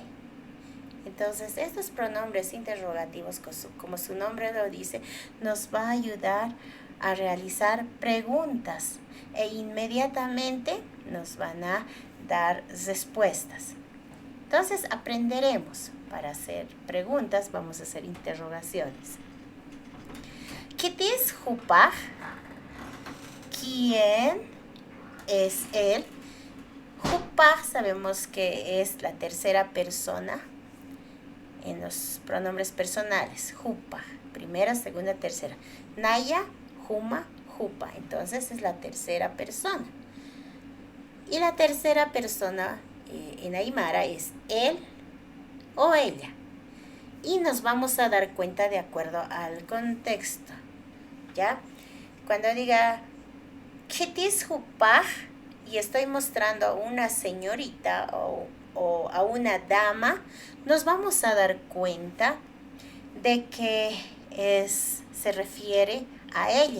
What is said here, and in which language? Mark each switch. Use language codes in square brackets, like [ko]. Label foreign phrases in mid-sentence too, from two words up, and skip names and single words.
[es] Entonces, estos pronombres interrogativos, como su nombre lo dice, nos va a ayudar a realizar preguntas e inmediatamente nos van a dar respuestas. Entonces, aprenderemos. Para hacer preguntas, vamos a hacer interrogaciones. [ay] ¿Quitis hupaj? [es] ¿Quién es él? Hupaj sabemos que es la tercera persona en los pronombres personales. Hupaj, primera, segunda, tercera. [ay] Naya, Huma, Hupa. [es] Entonces es la tercera persona. Y la tercera persona en Aymara es él o ella. Y nos vamos a dar cuenta de acuerdo al contexto. ¿Ya? Cuando diga [ay] Kitis Hupaj [es] y estoy mostrando a una señorita o a una dama, nos vamos a dar cuenta de que se refiere a ella.